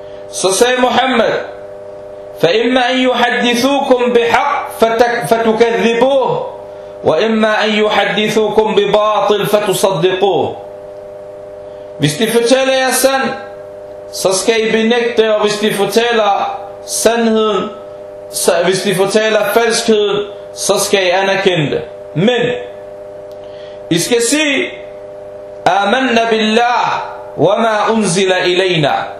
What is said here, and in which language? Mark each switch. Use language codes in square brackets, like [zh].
[da] Så sagde Muhammad, [ar] فَإِمَّا أَن يُحَدِّثُوكُمْ بِحَقْ فَتُكَذِّبُوهُ وَإِمَّا أَن يُحَدِّثُوكُمْ بِبَاطِلْ فَتُصَدِّقُوهُ. [da] Hvis de fortæller jer sand, så skal I benægte, og hvis de fortæller sandheden, så hvis de fortæller falskheden, så skal I anerkende det. Men I skal sige, [ar] آمَنَّ بِاللَّهِ وَمَا أُنزِلَ إِلَيْنَا.